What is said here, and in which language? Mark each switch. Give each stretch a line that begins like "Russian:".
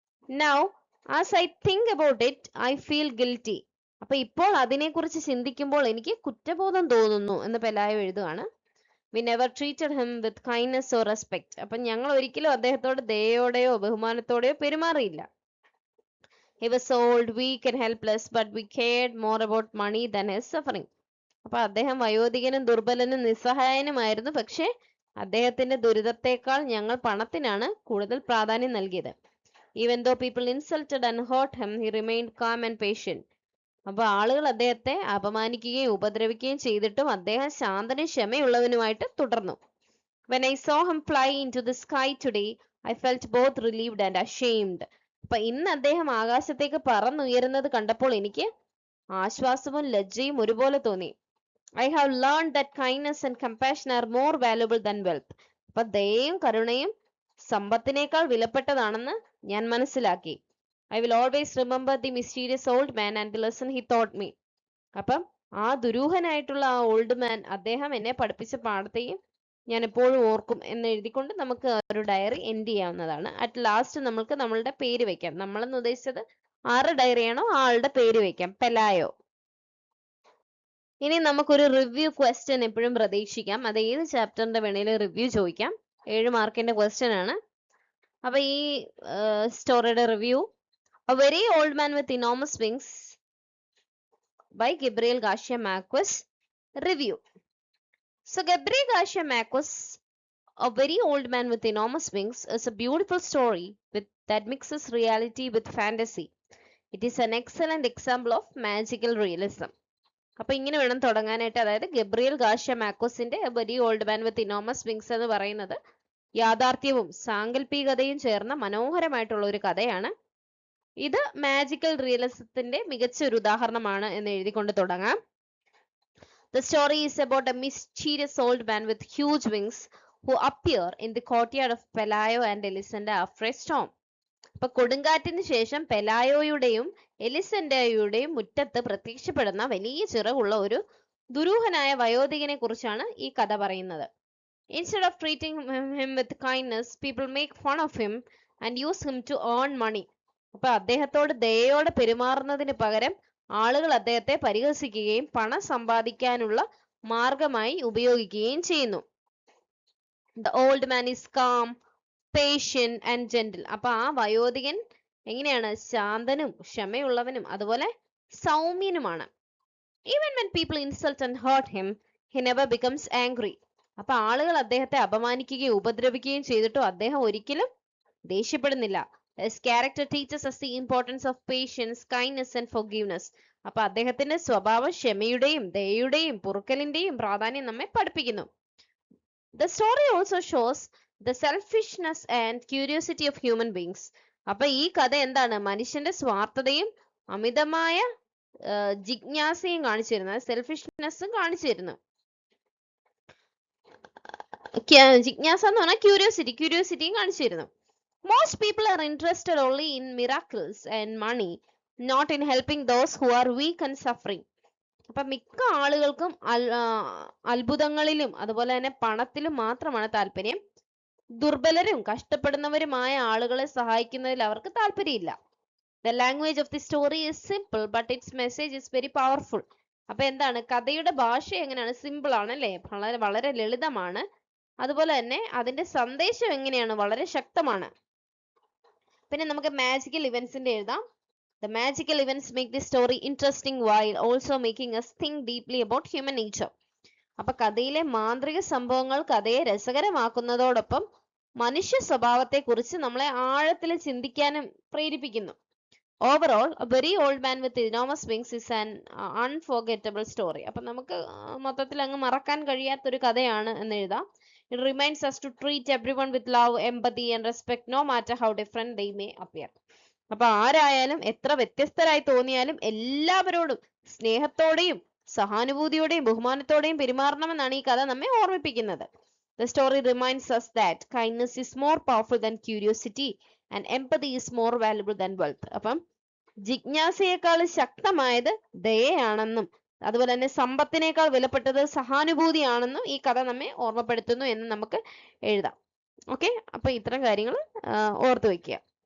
English: Now as I think about it I feel guilty.
Malayalam: അപ്പൊ ഇപ്പോൾ അതിനെക്കുറിച്ച് ചിന്തിക്കുമ്പോൾ എനിക്ക് കുറ്റബോധം തോന്നുന്നു എന്ന് പെലായോ എഴുതുകയാണ്.
English: We never treated him with kindness or respect.
Malayalam: അപ്പൊ ഞങ്ങൾ ഒരിക്കലും അദ്ദേഹത്തോട് ദയോടെയോ ബഹുമാനത്തോടെയോ പെരുമാറിയില്ല.
English: He was old, weak and helpless, but we cared more about money than his suffering.
Malayalam: അപ്പൊ അദ്ദേഹം വയോധികനും ദുർബലനും നിസ്സഹായനുമായിരുന്നു. പക്ഷെ അദ്ദേഹത്തിന്റെ ദുരിതത്തെക്കാൾ ഞങ്ങൾ പണത്തിനാണ് കൂടുതൽ പ്രാധാന്യം നൽകിയത്.
English: Even though people insulted and hurt him, he remained calm and patient.
Malayalam: അപ്പൊ ആളുകൾ അദ്ദേഹത്തെ അപമാനിക്കുകയും ഉപദ്രവിക്കുകയും ചെയ്തിട്ടും അദ്ദേഹം ശാന്തനും ക്ഷമയുള്ളവനുമായിട്ട് തുടർന്നു.
English: When I saw him fly into the sky today, I felt both relieved and ashamed.
Malayalam: അപ്പൊ ഇന്ന് അദ്ദേഹം ആകാശത്തേക്ക് പറന്നുയരുന്നത് കണ്ടപ്പോൾ എനിക്ക് ആശ്വാസവും ലജ്ജയും ഒരുപോലെ തോന്നി.
English: I have learned that kindness and compassion are more valuable than wealth.
Malayalam: അപ്പൊ ദയയും കരുണയും സമ്പത്തിനേക്കാൾ വിലപ്പെട്ടതാണെന്ന് ഞാൻ മനസ്സിലാക്കി.
English: I will always remember the mysterious old man and the lesson he taught me.
Malayalam: അപ്പം ആ ദുരൂഹനായിട്ടുള്ള ആ ഓൾഡ് മാൻ, അദ്ദേഹം എന്നെ പഠിപ്പിച്ച പാഠത്തെയും ഞാൻ എപ്പോഴും ഓർക്കും എന്ന് എഴുതിക്കൊണ്ട് നമുക്ക് ഒരു ഡയറി എൻഡ് ചെയ്യാവുന്നതാണ്.
English: at last
Malayalam: നമുക്ക് നമ്മളുടെ പേര് വെക്കാം. നമ്മളെന്ന് ഉദ്ദേശിച്ചത് ആറ് ഡയറിയാണോ ആ ആളുടെ പേര് വെക്കാം, പെലായോ. ഇനി നമുക്കൊരു റിവ്യൂ ക്വസ്റ്റ്യൻ എപ്പോഴും പ്രതീക്ഷിക്കാം. അത് ഏത് ചാപ്റ്ററിന്റെ വേണേലും റിവ്യൂ ചോദിക്കാം. 7 മാർക്കിന്റെ ക്വസ്റ്റ്യൻ ആണ്. അപ്പൊ ഈ സ്റ്റോറിയുടെ review,
English: A Very Old Man with Enormous Wings by Gabriel Garcia Marquez. Review. So Gabriel Garcia Marquez, A Very Old Man with Enormous Wings is a beautiful story that mixes reality with fantasy. It is an excellent example of magical realism.
Malayalam: അപ്പൊ ഇങ്ങനെ വേണം തുടങ്ങാനായിട്ട്. അതായത് Gabriel Garcia മാർക്വസിന്റെ A Very Old Man with Enormous Wings എന്ന് പറയുന്നത് യാഥാർത്ഥ്യവും സാങ്കല്പികതയും ചേർന്ന മനോഹരമായിട്ടുള്ള ഒരു കഥയാണ്. ഇത് മാജിക്കൽ റിയലിസത്തിന്റെ മികച്ച ഒരു ഉദാഹരണമാണ് എന്ന് എഴുതിക്കൊണ്ട് തുടങ്ങാം.
English: The story is about a mysterious old man with huge wings who appear in the courtyard of Pelayo and Elisenda after a storm.
Malayalam: അപ്പൊ കൊടുങ്കാറ്റിന് ശേഷം പെലായോയുടെയും എലിസെൻഡയുടെയും മുറ്റത്ത് പ്രത്യക്ഷപ്പെടുന്ന വലിയ ചിറകുള്ള ഒരു ദുരൂഹനായ വയോധികനെ കുറിച്ചാണ് ഈ കഥ പറയുന്നത്.
English: Instead of treating him with kindness, people make fun of him and use him to earn money.
Malayalam: അപ്പൊ അദ്ദേഹത്തോട് ദയയോടെ പെരുമാറുന്നതിന് പകരം ആളുകൾ അദ്ദേഹത്തെ പരിഹസിക്കുകയും പണം സമ്പാദിക്കാനുള്ള മാർഗമായി ഉപയോഗിക്കുകയും ചെയ്യുന്നു.
English: The old man is calm, patient and gentle.
Malayalam: അപ്പൊ ആ വയോധികൻ എങ്ങനെയാണ്? ശാന്തനും ക്ഷമയുള്ളവനും അതുപോലെ സൗമ്യനുമാണ്.
English: Even when people insult and hurt him, he never becomes angry.
Malayalam: അപ്പൊ ആളുകൾ അദ്ദേഹത്തെ അപമാനിക്കുകയും ഉപദ്രവിക്കുകയും ചെയ്തിട്ടും അദ്ദേഹം ഒരിക്കലും ദേഷ്യപ്പെടുന്നില്ല.
English: His character teaches us the importance of patience, kindness and forgiveness.
Malayalam: അപ്പൊ അദ്ദേഹത്തിന്റെ സ്വഭാവം ക്ഷമയുടെയും ദയയുടെയും പൊറുക്കലിന്റെയും പ്രാധാന്യം നമ്മെ പഠിപ്പിക്കുന്നു.
English: The story also shows the selfishness and curiosity of human beings.
Malayalam: അപ്പൊ ഈ കഥ എന്താണ്? മനുഷ്യന്റെ സ്വാർത്ഥതയും അമിതമായ ജിജ്ഞാസയും കാണിച്ചു തരുന്നു, സെൽഫിഷ്നെസ്സും കാണിച്ചു തരുന്നു. ജിജ്ഞാസ എന്ന് പറഞ്ഞാൽ ക്യൂരിയോസിറ്റിയും കാണിച്ചു തരുന്നു.
English: Most people are interested only in miracles and money, not in helping those who are weak and suffering.
Malayalam: അപ്പൊ മിക്ക ആളുകൾക്കും അത്ഭുതങ്ങളിലും അതുപോലെ തന്നെ പണത്തിലും മാത്രമാണ് താല്പര്യം. ദുർബലരും കഷ്ടപ്പെടുന്നവരുമായ ആളുകളെ സഹായിക്കുന്നതിൽ അവർക്ക് താല്പര്യമില്ല.
English: The language of the story is simple, but its message is very powerful.
Malayalam: അപ്പൊ എന്താണ്? കഥയുടെ ഭാഷ എങ്ങനെയാണ്? സിമ്പിൾ ആണ് അല്ലേ? വളരെ ലളിതമാണ്. അതുപോലെ തന്നെ അതിന്റെ സന്ദേശം എങ്ങനെയാണ്? വളരെ ശക്തമാണ്. പിന്നെ നമുക്ക് മാജിക്കൽ ഇവന്റ്സിന്റെ എഴുതാം.
English: The magical events make the story interesting while also making us think deeply about human nature.
Malayalam: അപ്പൊ കഥയിലെ മാന്ത്രിക സംഭവങ്ങൾ കഥയെ രസകരമാക്കുന്നതോടൊപ്പം മനുഷ്യ സ്വഭാവത്തെ കുറിച്ച് നമ്മളെ ആഴത്തിൽ ചിന്തിക്കാനും പ്രേരിപ്പിക്കുന്നു.
English: Overall, A Very Old Man with Enormous Wings is an unforgettable story.
Malayalam: അപ്പൊ നമുക്ക് മൊത്തത്തിൽ അങ്ങ് മറക്കാൻ കഴിയാത്തൊരു കഥയാണ് എന്ന് എഴുതാം.
English: It reminds us to treat everyone with love, empathy and respect, no matter how different they may appear.
Malayalam: അപ്പൊ ആരായാലും എത്ര വ്യത്യസ്തരായി തോന്നിയാലും എല്ലാവരോടും സ്നേഹത്തോടെയും സഹാനുഭൂതിയോടെയും ബഹുമാനത്തോടെയും പെരുമാറണമെന്നാണ് ഈ കഥ നമ്മെ ഓർമ്മിപ്പിക്കുന്നത്.
English: The story reminds us that kindness is more powerful than curiosity and empathy is more valuable than wealth.
Malayalam: അപ്പം ജിജ്ഞാസയേക്കാൾ ശക്തമായത് ദയയാണെന്നും അതുപോലെ തന്നെ സമ്പത്തിനേക്കാൾ വിലപ്പെട്ടത് സഹാനുഭൂതിയാണെന്നും ഈ കഥ നമ്മെ ഓർമ്മപ്പെടുത്തുന്നു എന്ന് നമുക്ക് എഴുതാം. ഓക്കെ, അപ്പൊ ഇത്തരം കാര്യങ്ങൾ ഓർത്തു വെക്കുക.